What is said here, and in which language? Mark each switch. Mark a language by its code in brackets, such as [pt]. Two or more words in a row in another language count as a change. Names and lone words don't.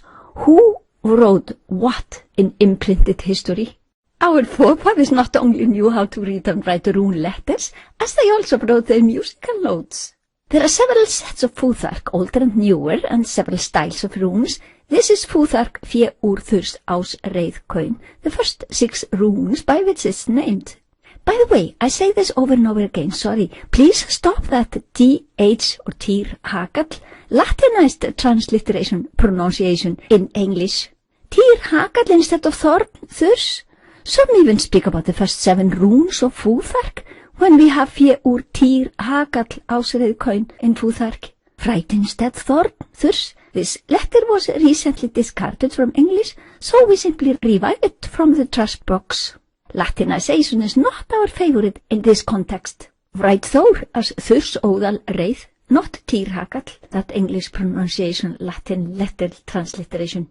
[en] Who wrote what in imprinted history? Our forefathers not only knew how to read and write rune letters, as they also wrote their musical notes. There are several sets of futhark, older and newer, and several styles of runes. This is futhark [is] fé úr þurs ás reið kaun, [en] the first 6 runes by which it's named. By the way, I say this over and over again, sorry. Please stop that TH or Týr Hagall, Latinized transliteration pronunciation in English. Týr Hagall instead of Thorn Thurs. Some even speak about the first 7 runes of futhark, when we have [is] fé úr Týr Hagall ás reið kaun [en] in futhark. Write instead Thorn Thurs. This letter was recently discarded from English, so we simply revive it from the trash box. Latinization is not our favorite in this context. Write Thor as [is] Thurs óðal reið, [en] not Týr Hagall, that English pronunciation, Latin letter transliteration.